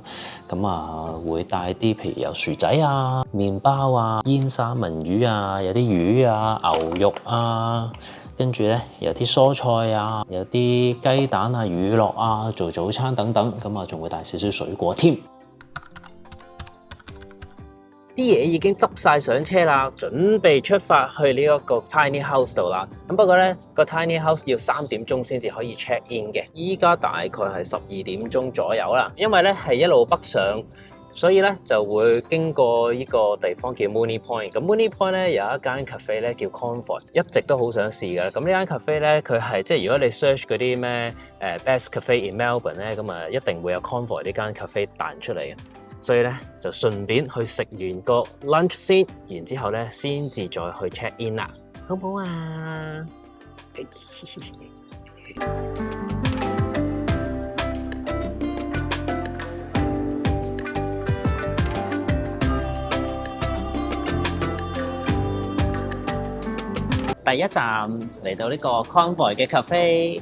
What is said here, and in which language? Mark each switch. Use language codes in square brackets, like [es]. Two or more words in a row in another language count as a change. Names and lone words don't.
[yue] 咁啊，會帶啲譬如有薯仔啊、麵包啊、煙三文魚啊、有啲魚啊、牛肉啊，跟住咧有啲蔬菜啊、有啲雞蛋啊、乳酪啊做早餐等等。咁啊，仲會帶少少水果添。啲嘢已經執晒上車啦，準備出發去呢一個 [en] tiny house [yue] 度啦。咁不過咧，個 [en] tiny house [yue] 要3點鐘先至可以 [en] check in [yue] 嘅。依家大概係12點鐘左右啦。因為咧係一路北上，所以咧就會經過呢個地方叫 Moonee Point。咁 Moonee Point 咧有一間 cafe 咧叫 Convoy， 一直都好想試㗎。咁呢間 cafe 咧，佢係即係如果你 search 嗰啲咩 [en] best cafe in Melbourne [yue] 咧，咁啊一定會有 Convoy 呢間 cafe 彈出嚟嘅。所以咧就順便去食完個 lunch 先，然之後咧先至再去 [en] check in [yue] 啦，好唔好啊？第一站嚟到呢個 Convoy 嘅 cafe。